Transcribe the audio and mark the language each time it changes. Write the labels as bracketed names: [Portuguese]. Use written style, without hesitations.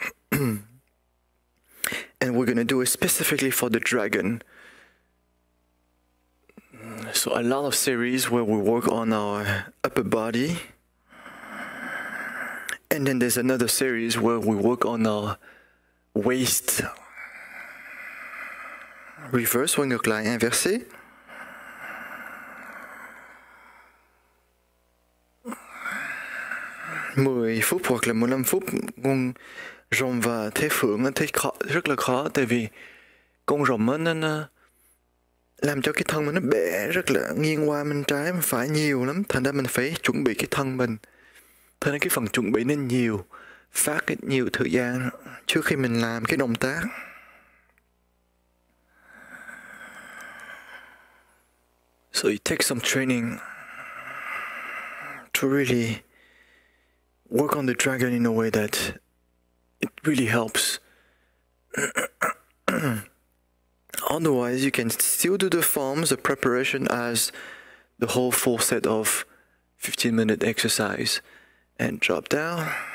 [English] And we're going to do it specifically for the dragon. So a lot of series where we work on our upper body. And then there's another series where we work on our waist. Reverse, [Vietnamese] quay ngược lại, [French] inversé. [Vietnamese] Mười phút hoặc là 15 phút con rồng và thế phượng nó thấy rất là khó, tại vì con rồng nó làm cho cái thân mình nó bẻ rất là nghiêng qua bên trái bên phải nhiều lắm, thành ra mình phải chuẩn bị cái thân mình. Thế nên cái phần chuẩn bị nên nhiều, phát nhiều thời gian trước khi mình làm cái động tác. [English] So it takes some training to really work on the dragon in a way that it really helps. Otherwise, you can still do the forms, the preparation as the whole full set of 15-minute exercise. And drop down.